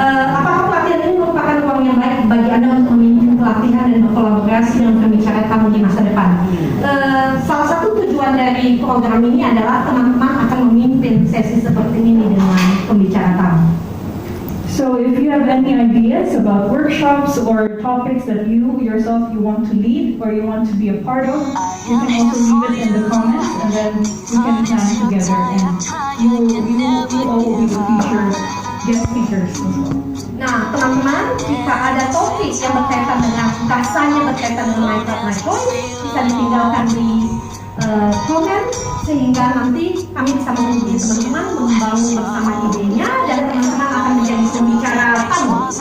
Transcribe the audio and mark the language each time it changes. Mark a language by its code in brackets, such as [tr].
[id] Apakah pelatihan ini merupakan ruang yang baik bagi Anda untuk memimpin pelatihan dan berkolaborasi dengan pembicara tamu di masa depan? Salah satu tujuan dari program ini adalah teman-teman akan memimpin sesi seperti ini dengan pembicara tamu. [en] So if you have any ideas about workshops or topics that you yourself want to lead or you want to be a part of, you can also leave it in the comments and then we can plan together and you all will be the guest speakers as well. [id] Nah, teman-teman, jika ada topik yang berkaitan dengan rasanya berkaitan dengan [en] my choice, [id] bisa ditinggalkan di komen sehingga nanti kami bisa menghubungi teman-teman membangun bersama idenya dan teman-teman akan menjadi pembicara tamu.